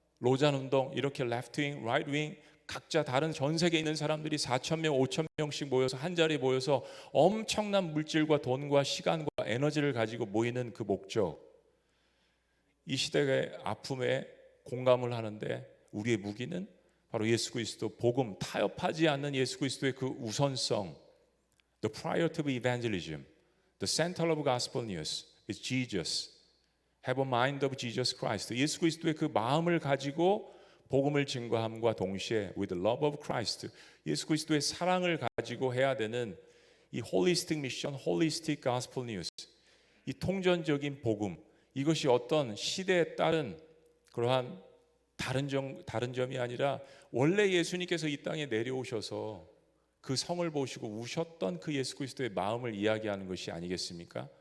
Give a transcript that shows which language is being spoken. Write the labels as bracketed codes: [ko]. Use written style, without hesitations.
[ko] 로잔 운동, 이렇게 레프트윙, 라이트윙 각자 다른 전 세계에 있는 사람들이 4,000명, 5,000명씩 모여서 한 자리에 모여서 엄청난 물질과 돈과 시간과 에너지를 가지고 모이는 그 목적, 이 시대의 아픔에 공감을 하는데 우리의 무기는 바로 예수 그리스도 복음, 타협하지 않는 예수 그리스도의 그 우선성. [en] The priority of evangelism, the center of gospel news is Jesus. Have a mind of Jesus Christ. [ko] 예수 그리스도의 그 마음을 가지고 복음을 증거함과 동시에 [en] with the love of Christ, [ko] 예수 그리스도의 사랑을 가지고 해야 되는 이 [en] holistic mission, holistic gospel news, [ko] 이 통전적인 복음, 이것이 어떤 시대에 따른 그러한 다른 점이 아니라 원래 예수님께서 이 땅에 내려오셔서 그 성을 보시고 우셨던 그 예수 그리스도의 마음을 이야기하는 것이 아니겠습니까?